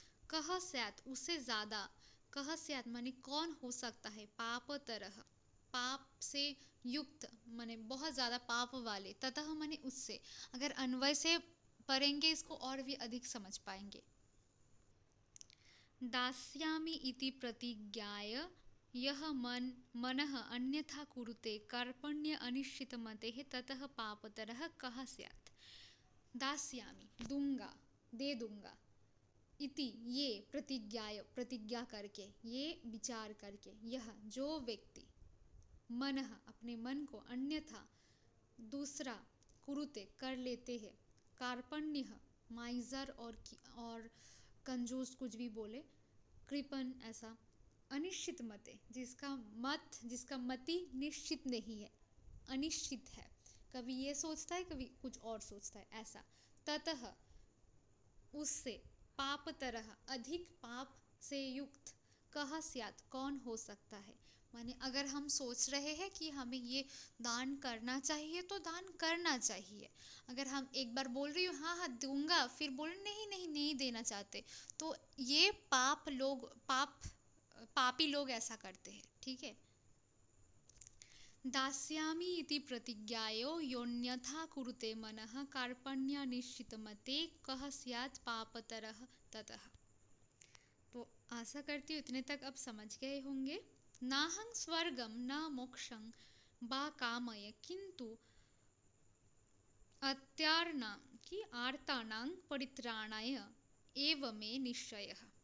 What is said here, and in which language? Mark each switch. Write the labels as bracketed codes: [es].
[hi] कह स्यात् उससे ज़्यादा, कह स्यात् माने कौन हो सकता है, पाप तरह पाप से युक्त माने बहुत ज़्यादा पाप वाले, ततः माने उससे, अगर अन्वय से पढ़ेंगे इसको और भी अधिक समझ पाएंगे। [sa] दास्यामि इति प्रतिज्ञाय यह मनः अन्यथा कुरुते कार्पण्य अनिश्चितमतेः ततः पापतरः कः स्यात्। [hi] दास्यामि दूंगा, दे दूंगा, इति ये, प्रतिज्ञाय प्रतिज्ञा करके, ये विचार करके, यह जो व्यक्ति, मन अपने मन को, अन्यथा दूसरा, कुरुते कर लेते हैं, कार्पण्य माइजर और कंजूस कुछ भी बोले, कृपण ऐसा, अनिश्चित मते जिसका मति निश्चित नहीं है, अनिश्चित है, कभी ये सोचता है, कभी कुछ और सोचता है, ऐसा। ततः, उससे, पापतरः, अधिक पाप से युक्त, कह स्यात्, कौन हो सकता है। माने अगर हम सोच रहे हैं कि हमें ये दान करना चाहिए तो दान करना चाहिए। अगर हम एक बार बोल रही हूँ हाँ हाँ दूंगा, फिर बोल नहीं नहीं नहीं देना चाहते, तो ये पापी लोग ऐसा करते हैं, ठीक है। [sa] दास्यामि इति प्रतिज्ञायो योऽन्यथा कुरुते मनः कार्पण्यनिश्चितमते कः स्यात् पापतरः ततः। [hi] तो आशा करती हूँ इतने तक अब समझ गए होंगे। [sa] नाहं स्वर्गं न मोक्षं वा कामये किंतु आर्तानां परित्राणाय एव मे निश्चयः।